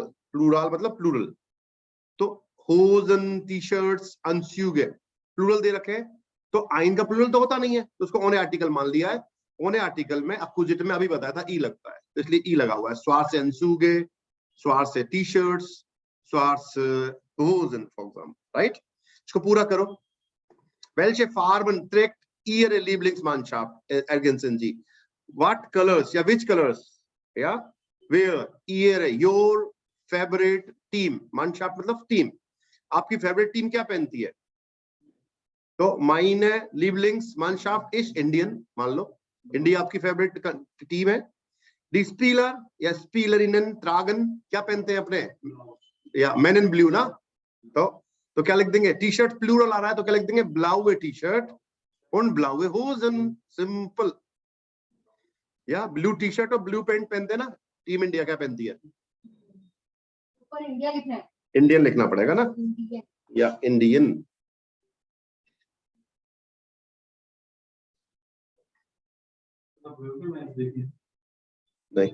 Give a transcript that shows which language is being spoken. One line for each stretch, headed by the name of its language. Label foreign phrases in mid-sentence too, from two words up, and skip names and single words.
Hindi: प्लूराल मतलब प्लूरल. तो होजन, टी शर्ट्स, अंसुगे प्लूरल दे रखे हैं, तो आइन का प्लूरल तो होता नहीं है, तो उसको ओन आर्टिकल मान लिया है. ओने आर्टिकल में अपोजिट में अभी बताया था ई लगता है, तो इसलिए ई लगा हुआ है.
German: Schwarzenanzüge, Schwarze T-shirts, Schwarze Hosen,
English: for example, right?
Hindi: इसको पूरा करो.
German: Welche Farben trägt Ihre Lieblingsmannschaft, Ergensen जी?
English: What colors? या which colors? या where? Ihre, your favorite team.
Hindi: Mannschaft मतलब team. आपकी
English: favorite team
Hindi: क्या पहनती है? तो
German: meine Lieblingsmannschaft ist Indian,
Hindi: मान लो इंडिया आपकी
English: favorite team
Hindi: है.
German: Die Spieler
Hindi: या
German: Spielerinnen tragen
Hindi: क्या पहनते हैं अपने? या
English: men in blue
Hindi: ना. तो क्या लिख देंगे? टी शर्ट प्लूरल आ रहा है तो क्या लिख देंगे?
German: blaue टी-शर्ट und blaue Hosen.
Hindi: सिंपल. या
English: blue T-shirt
Hindi: और
English: blue pant
Hindi: पहनते हैं ना. टीम इंडिया क्या पहनती है? ऊपर इंडिया लिखना है. इंडियन लिखना पड़ेगा ना. इंडिया. या इंडियन. नहीं,